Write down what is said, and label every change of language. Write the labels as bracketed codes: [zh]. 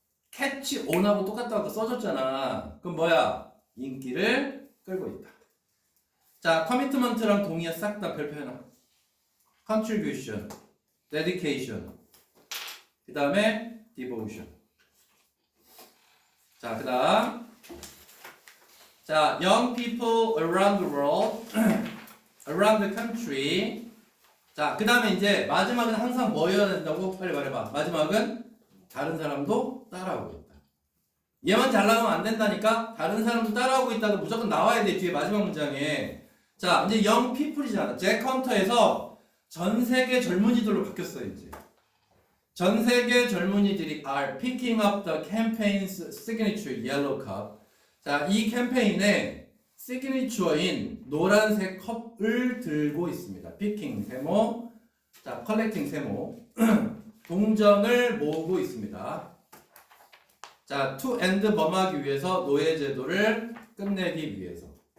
[ko] catch on하고 똑같다고 써줬잖아. 그럼 뭐야? 인기를 끌고 있다. 자, commitment랑 동의어 싹 다 별표 해놔. [en] contribution, dedication, [ko] 그 다음에 [en] devotion. [ko] 자, 그 다음 자, [en] young people around the world, around the country. [ko] 자, 그 다음에 이제 마지막은 항상 뭐여야 된다고? 빨리 말해봐. 마지막은 다른 사람도 따라오고 있다. 얘만 잘 나가면 안 된다니까? 다른 사람도 따라오고 있다도 무조건 나와야 돼. 뒤에 마지막 문장에. 자, 이제 young people이잖아. 잭 헌터에서 전 세계 젊은이들로 바뀌었어요, 이제. 전 세계 젊은이들이 [en] are picking up the campaign's signature yellow cup. [ko] 자, 이 캠페인의 시그니처인 노란색 컵을 들고 있습니다. picking 세모, 자, collecting 세모. 동정을 모으고 있습니다. 자, to end 뭐하기 위해서? 노예제도를 끝내기 위해서.